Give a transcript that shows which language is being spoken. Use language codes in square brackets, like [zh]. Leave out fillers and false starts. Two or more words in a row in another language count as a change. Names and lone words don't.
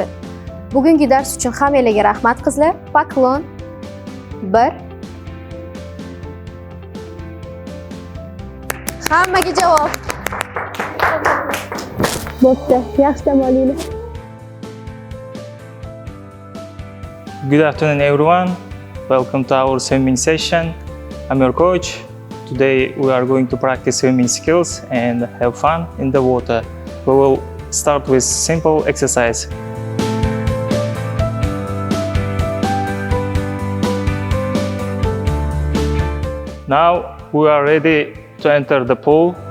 [uz] Bugungi dars uchun hammalarga rahmat qizlar. Poklon. 1 Hammaga javob. Bo'pti, yaxshi dam olinglar. [en] Good afternoon, everyone. Welcome to our swimming session. I'm your coach. Today we are going to practice swimming skills and have fun in the water. We will start with simple exercise. Now we are ready to enter the pool.